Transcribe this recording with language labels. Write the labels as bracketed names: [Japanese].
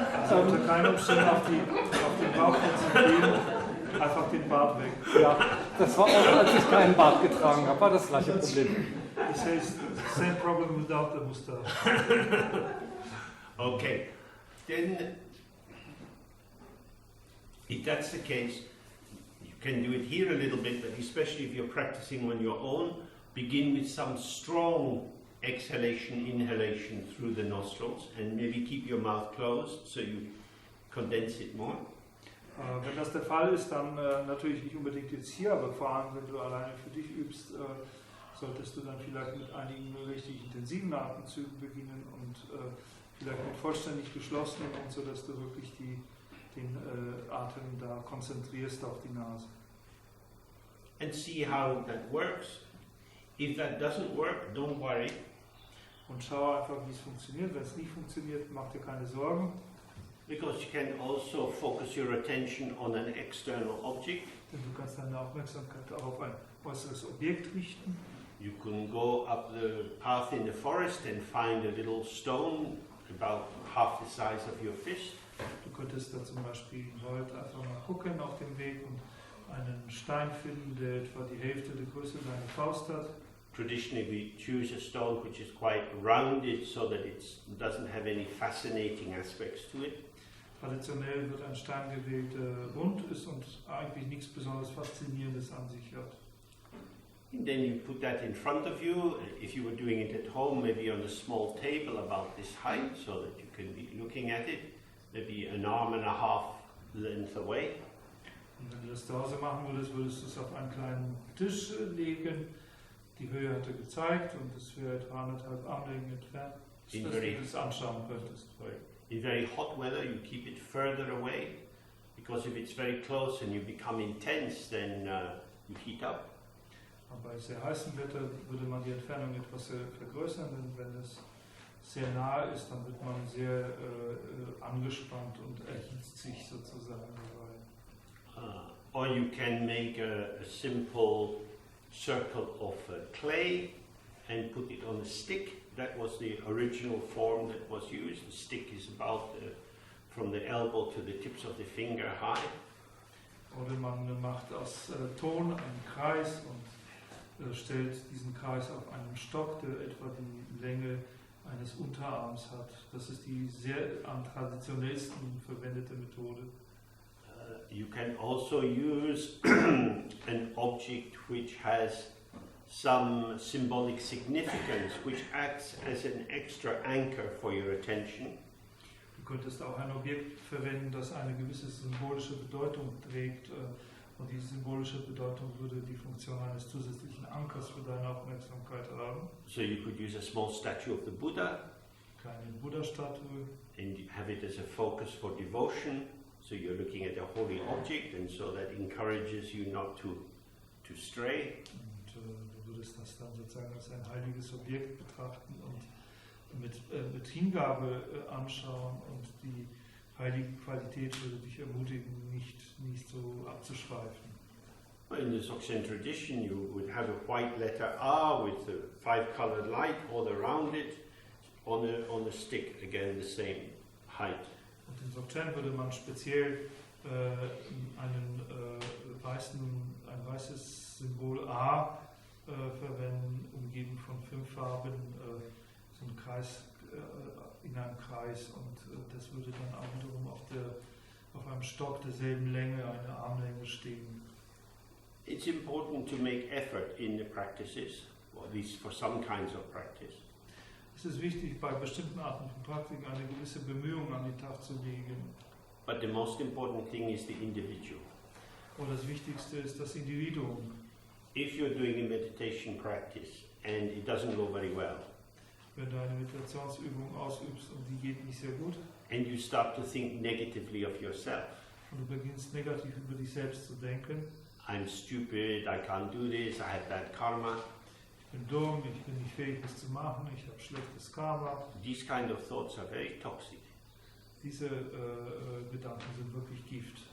[German] Unter keinen Umständen auf den Bauch konzentrieren, einfach den Bart weg. Ja, das war auch, als ich keinen Bart getragen habe, war das gleiche Problem. [English] He says, same problem without the mustache. Okay, then if that's the case, you can do it here a little bit, but especially if you're practicing on your own, begin with some strong exhalation, inhalation through the nostrils, and maybe keep your mouth closed so you condense it more. [German] Wenn das der Fall ist, dann natürlich nicht unbedingt jetzt hier, aber vor allem, wenn du alleine für dich übst, solltest du dann vielleicht mit einigen richtig intensiven Atemzügen beginnen und vielleicht mit vollständig geschlossenen, und so dass du wirklich den Atem da konzentrierst auf die Nase. [English] And see how that works. If that doesn't work, don't worry. [German] Und schau einfach, wie es funktioniert. Wenn es nicht funktioniert, mach dir keine Sorgen. [English] Because you can also focus your attention on an external object. [German] Denn du kannst deine Aufmerksamkeit auch auf ein äußeres Objekt richten. [English] You can go up the path in the forest and find a little stone about half the size of your fist. [German] Du könntest da zum Beispiel im Wald einfach mal gucken auf dem Weg und einen Stein finden, der etwa die Hälfte der Größe deiner Faust hat. [English] Traditionally we choose a stone which is quite rounded so that it doesn't have any fascinating aspects to it. [German] Traditionell wird ein Stein gewählt, der rund ist und eigentlich nichts besonders Faszinierendes an sich hat. [English] And then you put that in front of you. If you were doing it at home, maybe on a small table about this height so that you can be looking at it, maybe an arm and a half length away. [German] Und wenn du das zu Hause machen würdest, würdest du es auf einen kleinen Tisch legen. Die Höhe hat er gezeigt und es wäre etwa 1,5 Armlängen entfernt, dass du das anschauen könntest. [English] In very hot weather, you keep it further away, because if it's very close and you become intense, then you heat up. [German] Aber bei sehr heißem Wetter würde man die Entfernung etwas vergrößern, denn wenn es sehr nahe ist, dann wird man sehr angespannt und erhitzt sich sozusagen dabei. [English] Or you can make a simple circle of clay and put it on a stick. That was the original form that was used. The stick is about from the elbow to the tips of the finger high. [German] Oder man macht aus Ton einen Kreis und stellt diesen Kreis auf einen Stock, der etwa die Länge eines Unterarms hat. Das ist die sehr am traditionellsten verwendete Methode. [English] You can also use an object which has some symbolic significance, which acts as an extra anchor for your attention. [German] Du könntest auch ein Objekt verwenden, das eine gewisse symbolische Bedeutung trägt. Und diese symbolische Bedeutung würde die Funktion eines zusätzlichen Ankers für deine Aufmerksamkeit haben. [English] So you could use a small statue of the Buddha [German] Kleine Buddha-Statue. [English] and have it as a focus for devotion. So you're looking at a holy object, and so that encourages you not to stray. [German] Und du würdest das dann sozusagen als ein heiliges Objekt betrachten und mit Hingabe anschauen, und die heilige Qualität würde dich ermutigen, nicht so abzuschweifen. [English] In the Dzogchen tradition, you would have a white letter R with the 5-colored light all around it on a stick, again the same height. [German] Und in Dzogchen würde man speziell ein weißes Symbol A verwenden, umgeben von 5 Farben, so ein Kreis in einem Kreis, und das würde dann auch wiederum auf einem Stock derselben Länge, eine Armlänge stehen. [English] It's important to make effort in the practices, or at least for some kinds of practice. [German] Es ist wichtig, bei bestimmten Arten von Praktiken eine gewisse Bemühung an den Tag zu legen. [English] But the most important thing is the individual. [German] Und das Wichtigste ist das Individuum. [English] If you're doing a meditation practice and it doesn't go very well, [German] Wenn du eine Meditationsübung ausübst und die geht nicht sehr gut, [English] and you start to think negatively of yourself, [German] und du beginnst negativ über dich selbst zu denken, [English] I'm stupid, I can't do this, I have bad karma, [German] ich bin dumm, ich bin nicht fähig, das zu machen, ich habe schlechtes Karma. [English] these kind of thoughts are very toxic. [German] Diese Gedanken sind wirklich Gift.